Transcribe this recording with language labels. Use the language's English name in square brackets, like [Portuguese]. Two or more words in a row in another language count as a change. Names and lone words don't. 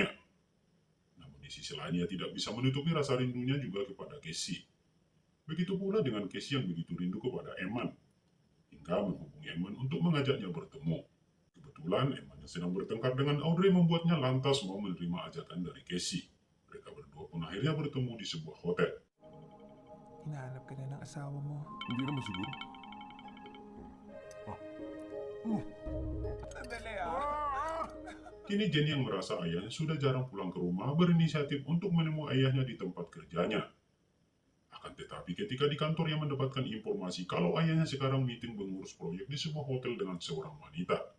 [Indonesian] Namun di sisi lain ia tidak bisa menutupi rasa rindunya juga kepada Casey. Begitu pula dengan Casey yang begitu rindu kepada Eman, hingga menghubungi Eman untuk mengajaknya bertemu. Kebetulan Eman yang sedang bertengkar dengan Audrey membuatnya lantas mau menerima ajakan dari Casey. Mereka berdua pun akhirnya bertemu di sebuah hotel. [Filipino] Hinahanap ka na ng asawa mo. Hindi naman siguro. Sandali ah. [Indonesian] Kini Jenny yang merasa ayahnya sudah jarang pulang ke rumah berinisiatif untuk menemui ayahnya di tempat kerjanya. Akan tetapi ketika di kantornya mendapatkan informasi kalau ayahnya sekarang meeting mengurus proyek di sebuah hotel dengan seorang wanita.